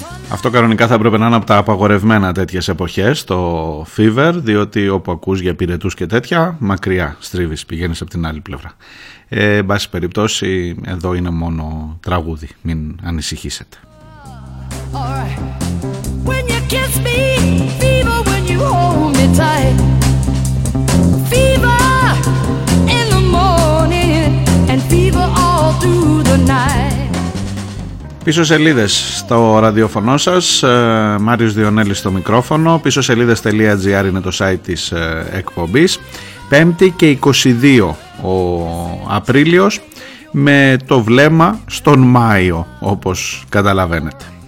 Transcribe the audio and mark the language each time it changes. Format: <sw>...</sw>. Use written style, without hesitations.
<el>Αυτό κανονικά θα έπρεπε να είναι από τα απαγορευμένα τέτοιες εποχές, το fever, διότι όπου ακούς για πυρετούς και τέτοια, μακριά στρίβεις, πηγαίνεις από την άλλη πλευρά. Εν πάση περιπτώσει, εδώ είναι μόνο τραγούδι, μην ανησυχήσετε.</el> <en>When you kiss me, fever, when you hold me tight. Fever in the morning and fever all through the night.</en> <el>Πίσω σελίδες στο ραδιοφωνό σας, Μάριος Διονέλης στο μικρόφωνο. Πίσω σελίδες.gr είναι το site της εκπομπής. 5η και 22 ο Απρίλιος, με το βλέμμα στον Μάιο, όπως καταλαβαίνετε.</el>